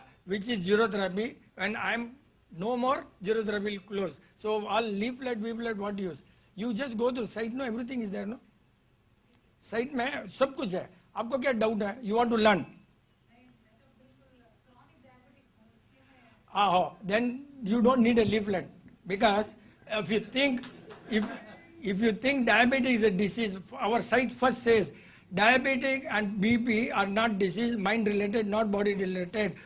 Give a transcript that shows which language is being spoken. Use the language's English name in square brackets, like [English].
[English] which is zero therapy, and I'm no more, zero therapy will close. So all leaflet, what use? You just go to site, no, everything is there, no? [Hindi] Site में सब कुछ है. आपको क्या doubt है? [English] You want to learn? Then you don't need a leaflet, because if you think diabetes is a disease, our site first says diabetic and BP are not disease, mind related, not body related.